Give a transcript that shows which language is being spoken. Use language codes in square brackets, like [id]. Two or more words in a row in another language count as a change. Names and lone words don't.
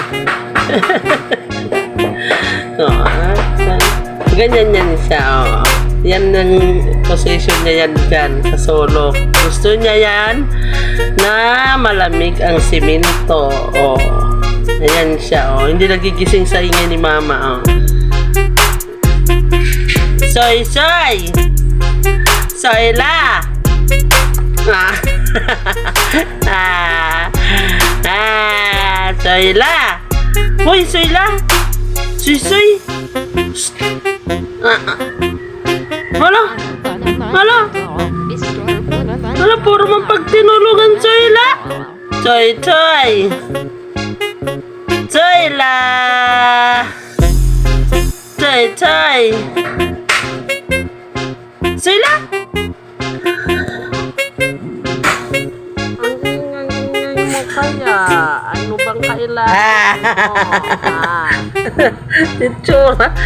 [tl] Ganyan yan siya. Oh. Yan ang position niya yan dyan sa sulok. Gusto niya yan na malamig ang simento. Oh. Ayan siya. Oh. Hindi nagigising sa ingay ni mama. Oh. Soy, soy! Soy la! Soy la! Hoy, soy la! Soy, soy! Hala! Hala! Hala, puro man pagtinulungan, soy la! Soy, soy! Soy la! Soy, soy! Sila? Ang mo kaya? Ano bang kailangan mo? Itsura.